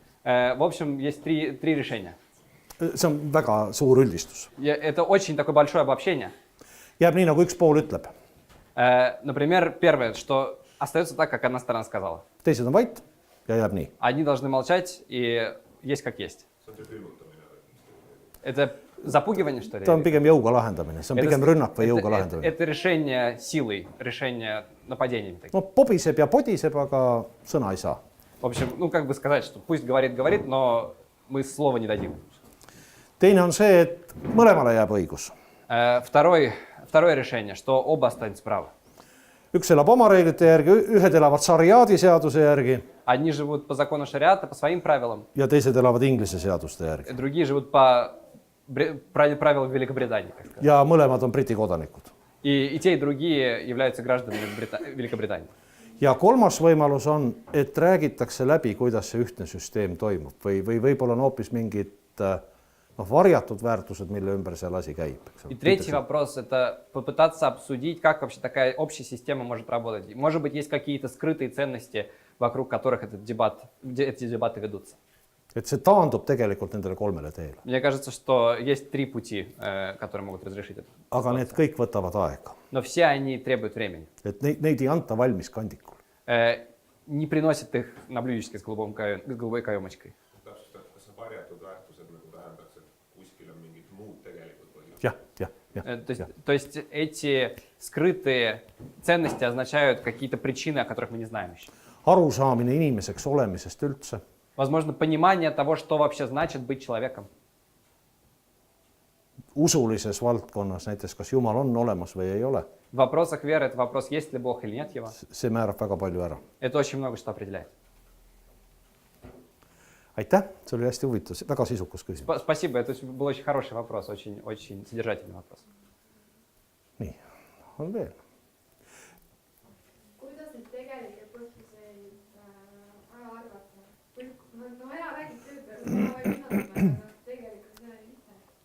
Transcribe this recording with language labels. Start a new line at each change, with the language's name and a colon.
Russian: В общем, есть три решения.
Estonian: See on väga suur üldistus.
Russian: Это очень такое большое обобщение.
Estonian: Jääb nii, nagu üks pool ütleb.
Russian: Например, первое, что остается так, как одна сторона сказала.
Estonian: Teised on vait ja jääb nii.
Russian: Одни должны молчать и есть как есть.
Estonian: see on see külmutamine.
Russian: Это запугивание, что ли?
Estonian: Ta on pigem jõuga lahendamine. See on pigem rünnak või jõuga lahendamine.
Russian: Это решение силой, решение нападениями.
Estonian: No pobiseb ja podiseb, aga sõna ei saa.
Russian: В общем, ну как бы сказать, что пусть говорит, но мы слова не дадим.
Estonian: Teine on see, et mõlemale jääb õigus.
Russian: Второе решение, что оба останутся правы.
Estonian: Üks elab oma reeglite järgi, ühed elavad šariaadi seaduse järgi
Russian: Одни живут по закону шариата, по своим правилам,
Estonian: ja teised elavad Inglise seaduste järgi.
Russian: другие живут по правилам Великобритании, так сказать.
Estonian: Ja mõlemad on Briti kodanikud.
Russian: И те, и другие являются гражданами Великобритании.
Estonian: Ja kolmas võimalus on, et räägitakse läbi, kuidas see ühtne süsteem toimub või võib-olla on hoopis mingid varjatud väärtused, mille ümber see asi käib.
Russian: И третий вопрос – это попытаться обсудить, как вообще такая общая система может работать. Может быть, есть какие-то скрытые ценности, вокруг которых эти дебаты ведутся.
Estonian: Et see taandub tegelikult nendele 3 teele.
Russian: Мне кажется, что есть 3 пути, которые могут разрешить это.
Estonian: Aga need kõik võtavad aega.
Russian: Но все они требуют времени.
Estonian: Et neid ei anta valmis kandikul.
Russian: Не приносят их на блюдечке с голубой каемочкой.
Estonian: Täpsustab, kas see varjatud väärtused nagu tähendaks, et kuskil on mingid muud tegelikult põhjused? Jah.
Russian: То есть эти скрытые ценности означают какие-то причины, о которых мы не знаем еще.
Estonian: Arusaamine inimeseks olemisest üldse.
Russian: Возможно, понимание того, что вообще значит быть человеком.
Estonian: Usulises valdkonnas näiteks, kas Jumal on olemas või ei ole.
Russian: В вопросах веры это вопрос, есть ли Бог или нет его.
Estonian: See määrab väga palju ära.
Russian: Это очень много что определяет.
Estonian: Aitäh, see oli hästi huvitav, väga sisukas küsimus.
Russian: Спасибо, это был очень хороший вопрос, очень содержательный вопрос.
Estonian: Nii, on veel. Kuidas neid tegelikke põhjuseid ära arvata? Aja räägib tööd, tegelikult see on lihtne.